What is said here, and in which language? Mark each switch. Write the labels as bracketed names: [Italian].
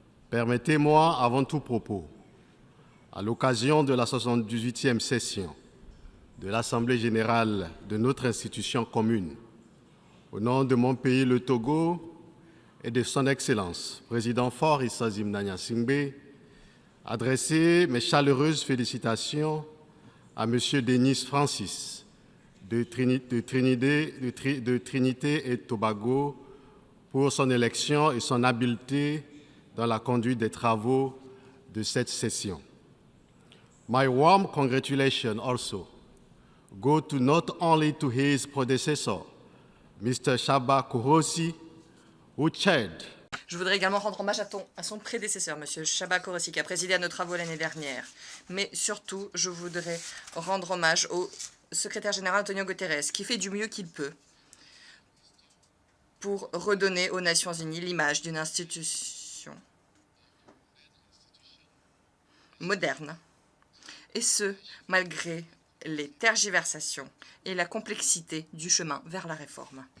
[French] permettez-moi, avant tout propos, à l'occasion de la 78e session de l'Assemblée générale de notre institution commune, au nom de mon pays, le Togo, et de son Excellence, Président Faure Issa Zimna Singbe, adresser mes chaleureuses félicitations à M. Denis Francis de Trinité et Tobago pour son élection et son habileté dans la conduite des travaux de cette session. [English] My warm congratulations also go to not only to his predecessor, Mr. Shaba Kourosi, who chaired. [French] Je voudrais également rendre hommage à son prédécesseur, M. Shaba Kourosi, qui a présidé à nos travaux l'année dernière. Mais surtout, je voudrais rendre hommage au secrétaire général Antonio Guterres, qui fait du mieux qu'il peut pour redonner aux Nations Unies l'image d'une institution moderne, et ce, malgré les tergiversations et la complexité du chemin vers la réforme.